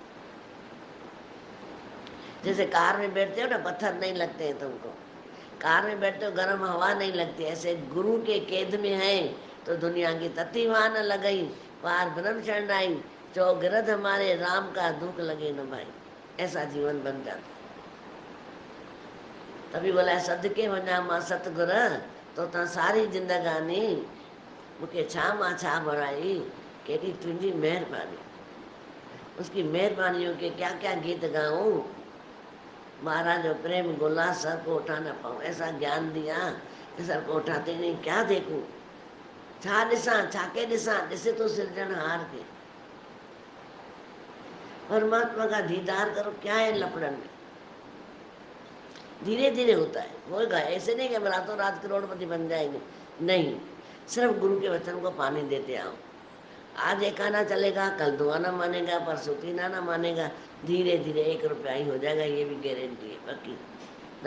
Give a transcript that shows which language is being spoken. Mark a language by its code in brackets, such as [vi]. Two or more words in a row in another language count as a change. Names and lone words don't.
[hi] जैसे कार में बैठते हो ना, पत्थर नहीं लगते हैं तुमको, कार में बैठते हो गर्म हवा नहीं लगती, ऐसे गुरु के कैद में है तो दुनिया की [pa] ਤਤੀ ਵਹਾਂ ਨ ਲਗਈ, ਪਾਰ ਬ੍ਰਹਮ ਸ਼ਰਣ ਆਈ, ਚੌਗਿਰਦ ਹਮਾਰੇ ਰਾਮ ਕਾ ਦੁਖ ਲਗੇ ਨ ਭਾਈ। [hi] ऐसा जीवन बन जाता। तभी बोला [sd] सदके वञा मां सतगुर, तो ता सारी जिंदगानी मूंखे छा मां छा बढ़ाई, केॾी तुंहिंजी महिरबानी। [hi] उसकी मेहरबानियों के क्या क्या गीत गाऊं, महाराज जो प्रेम गोला सर को उठा न पाऊं। ऐसा ज्ञान दिया कि सर को उठाते नहीं, क्या देखूं, [sd] छा ॾिसां, छाके ॾिसां, ॾिसे तो सिरजनहार के। [hi] परमात्मा का दीदार करो, क्या है लफड़न में, धीरे धीरे होता है, होगा। ऐसे नहीं कि हम रातों रात करोड़पति बन जाएंगे, नहीं, सिर्फ गुरु के वचन को पानी देते आओ। आज एक आना चलेगा, कल दो आना मानेगा, परसों तीन आना मानेगा, धीरे धीरे 1 रुपया ही हो जाएगा, ये भी गारंटी है पक्की।